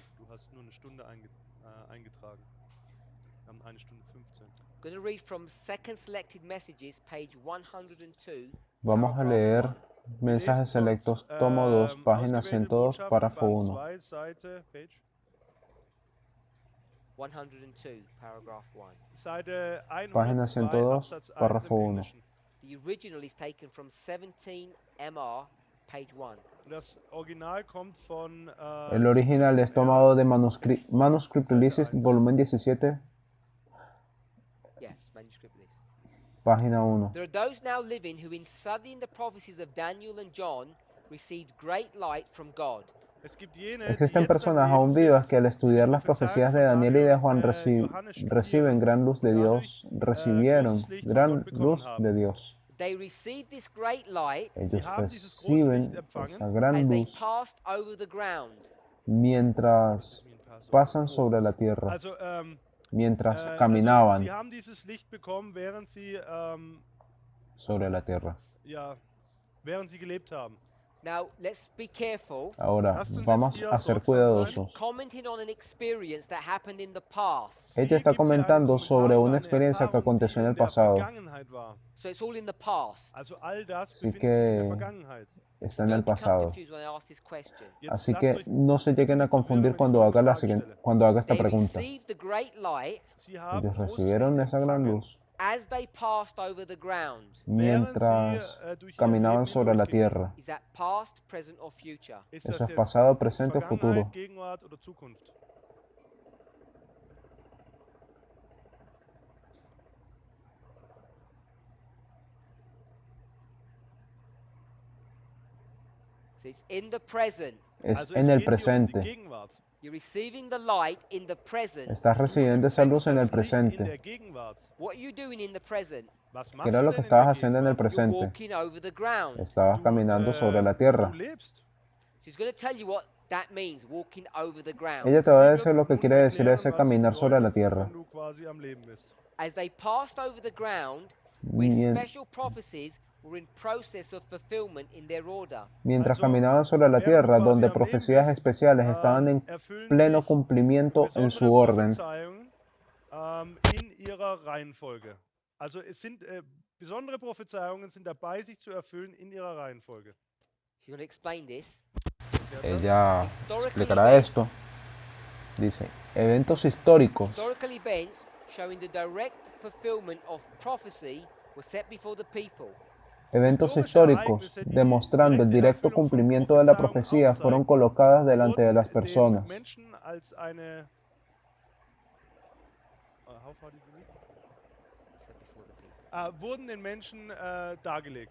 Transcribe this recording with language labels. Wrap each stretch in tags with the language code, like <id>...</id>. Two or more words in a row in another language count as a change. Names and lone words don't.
<de>Du hast nur eine Stunde eingetragen. Wir haben 1:15.</de> <en>I'm going to read from Second Selected Messages, page 102.</en> <es>Vamos a leer mensajes selectos, tomo 2, página 102, párrafo 1. 2,</es> <de>Seite, page.</de> <en>102, paragraph 1.</en> <de>Seite 102,</de> <es>Página 102,</es> <de>Absatz 1</de> <es>párrafo</es> <de>im 1. Englischen.</de> <en>The original is taken from 17 MR, page 1.</en> <de>Das Original kommt von</de> <es>El original es tomado de Manuscript Releases, volumen 17,</es> <en>Yes, manuscript list.</en> <es>página 1.</es> <en>There are those now living who, in studying the prophecies of Daniel and John, received great light from God.</en> <de>Es gibt jene,</de> <es>Existen</es> <de>die jetzt</de> <es>personas</es> <de>am Leben</de> <es>aún</es> <de>sind,</de> <es>vivas que al estudiar las profecías de Daniel y de Juan</es> <de>Johannes</de> <es>reciben gran luz de Dios, recibieron</es> <de>großes Licht von</de> <es>gran</es> <de>Gott bekommen</de> <es>luz</es> <de>haben.</de> <es>de Dios.</es> <en>They received this great light</en> <es>Ellos</es> <de>haben dieses große Licht</de> <es>reciben</es> <de>empfangen,</de> <es>esa gran</es> <en>as they</en> <es>luz</es> <en>passed over the ground.</en> <es>mientras pasan sobre la tierra,</es> <de>Also,</de> <es>mientras</es> <de>also,</de> <es>caminaban</es> <de>sie haben dieses Licht bekommen, während sie,</de> <es>sobre la tierra.</es> <de>ja, während sie gelebt haben.</de> <en>Now, let's be careful.</en> <es>Ahora,</es> <de>Lasst uns</de> <es>vamos</es> <de>jetzt hier</de> <es>a ser</es> <de>sorgsam</de> <es>cuidadosos.</es> <en>Commenting on an experience that happened in the past.</en> <es>Ella está</es> <de>Sie gibt hier einen</de> <es>comentando</es> <de>Kommentar</de> <es>sobre</es> <de>über</de> <es>una</es> <de>eine</de> <es>experiencia que</es> <de>Erfahrung, die</de> <es>aconteció en el</es> <de>der</de> <es>pasado.</es> <de>Vergangenheit war.</de> <en>So it's all in the past.</en> <de>Also all das</de> <es>Así</es> <de>befindet sich in der</de> <es>que</es> <de>Vergangenheit.</de> <es>está en el</es> <en>Don't become</en> <es>pasado.</es> <en>confused when I ask this question.</en> <de>Jetzt</de> <es>Así</es> <de>lasst</de> <es>que</es> <de>euch</de> <es>no se lleguen a</es> <de>nicht verwirren,</de> <es>confundir</es> <de>wenn ich</de> <es>cuando</es> <de>folgende</de> <es>haga,</es> <de>Frage stelle.</de> <es>cuando haga esta</es> <en>They</en> <es>pregunta.</es> <en>received the great light</en> <de>Sie haben</de> <es>Ellos</es> <de>großes</de> <es>recibieron</es> <de>Licht</de> <es>esa gran</es> <de>empfangen,</de> <es>luz</es> <en>as they passed over the ground.</en> <es>mientras</es> <de>durch ihr</de> <es>caminaban</es> <de>Leben</de> <es>sobre la</es> <de>hindurchgingen.</de> <es>tierra.</es> <en>Is that past, present, or future?</en> <de>Ist</de> <es>Eso</es> <de>das</de> <es>es</es> <de>jetzt</de> <es>pasado, presente,</es> <de>Vergangenheit,</de> <es>futuro.</es> <de>Gegenwart oder Zukunft?</de> <en>So it's in the present.</en> <es>Es</es> <de>Also</de> <es>en es el</es> <de>geht hier um die</de> <es>presente.</es> <de>Gegenwart.</de> <en>You're receiving the light in the present.</en> <es>Estás recibiendo esa luz en el</es> <de>Das Licht in der</de> <es>presente.</es> <de>Gegenwart.</de> <en>What are you doing in the present?</en> <de>Was</de> <es>¿Qué</es> <de>machst</de> <es>era</es> <de>du</de> <es>lo</es> <de>denn</de> <es>que</es> <de>in</de> <es>estabas</es> <de>der</de> <es>haciendo en el</es> <de>Gegenwart?</de> <en>You're</en> <es>presente?</es> <en>walking over the ground.</en> <es>Estabas caminando sobre la tierra.</es> <de>Du lebst.</de> <en>She's going to tell you what that means, walking over the ground.</en> <es>Ella te va a</es> <de>Sie</de> <es>decir</es> <de>wird</de> <es>lo que</es> <de>nun</de> <es>quiere decir</es> <de>erklären,</de> <es>ese</es> <de>was</de> <es>caminar sobre la</es> <de>bedeutet,</de> <es>tierra.</es> <de>wenn du quasi am Leben bist.</de> <en>As they passed over the ground, where</en> <es>Mien-</es> <en>special prophecies were in process of fulfillment in their order.</en> <es>Mientras</es> <de>Also,</de> <es>caminaban sobre la</es> <de>während du</de> <es>tierra,</es> <de>quasi</de> <es>donde</es> <de>am Leben</de> <es>profecías</es> <de>bist,</de> <es>especiales estaban en</es> <de>erfüllen</de> <es>pleno</es> <de>sich</de> <es>cumplimiento en</es> <de>besondere</de> <es>su orden.</es> <de>Prophezeiungen in ihrer Reihenfolge. Also es sind besondere Prophezeiungen sind dabei, sich zu erfüllen in ihrer Reihenfolge.</de> <en>She's going to explain this.</en> <es>Ella</es> <en>Historical</en> <es>explicará esto.</es> <en>events.</en> <es>Dice, eventos históricos,</es> <en>Historical events showing the direct fulfillment of prophecy were set before the people.</en> <es>Eventos históricos demostrando el directo cumplimiento de la profecía fueron colocadas delante de las personas.</es> <de>Wurden den Menschen dargelegt.</de>